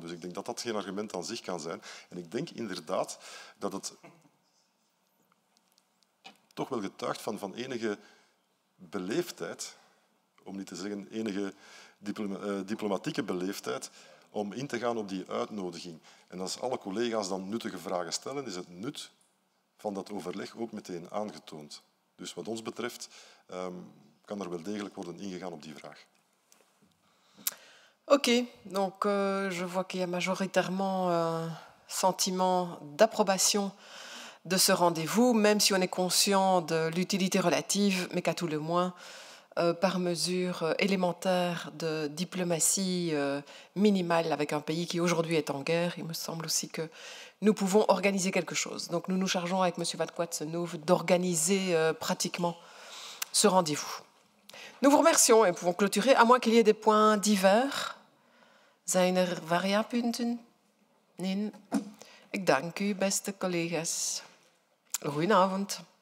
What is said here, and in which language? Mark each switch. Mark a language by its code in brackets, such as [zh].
[nl] Dus ik denk dat dat geen argument aan zich kan zijn. En ik denk inderdaad dat het toch wel getuigt van enige beleefdheid, om niet te zeggen enige diplomatieke beleefdheid, om in te gaan op die uitnodiging. En als alle collega's dan nuttige vragen stellen, is het nut van dat overleg ook meteen aangetoond. Dus wat ons betreft kan er wel degelijk worden ingegaan op die vraag. [fr] Ok, donc je vois qu'il y a majoritairement un sentiment d'approbation de ce rendez-vous, même si on est conscient de l'utilité relative, mais qu'à tout le moins, par mesure élémentaire de diplomatie minimale avec un pays qui aujourd'hui est en guerre, il me semble aussi que nous pouvons organiser quelque chose. Donc nous nous chargeons avec M. Van Quatsenoev d'organiser pratiquement ce rendez-vous. Nous vous remercions et pouvons clôturer, à moins qu'il y ait des points divers. [nl] Zijn variapunten? Nee. Ik dank u, beste collega's. Goedenavond.